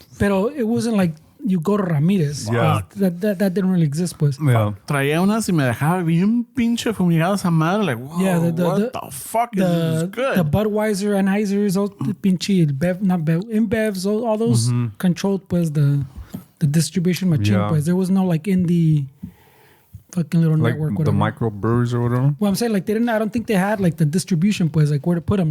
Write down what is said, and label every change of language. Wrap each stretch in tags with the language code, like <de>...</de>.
<es>Pero</es> <en>it wasn't like you go to Ramirez. Yeah. That didn't really exist, pues. Yeah.</en> <es>Traía unas y me dejaba bien pinche fumigada esa madre.</es> <en>Like, wow, yeah, what the fuck is this good? The Budweiser, Anheuser's, all pinche, InBevs, all those controlled, pues, the distribution machine, pues. There was no, like, indie fucking little like network, whatever. The microbrews or whatever? Well, I'm saying, like, I don't think they had, like, the distribution, pues, like, where to put them.</en>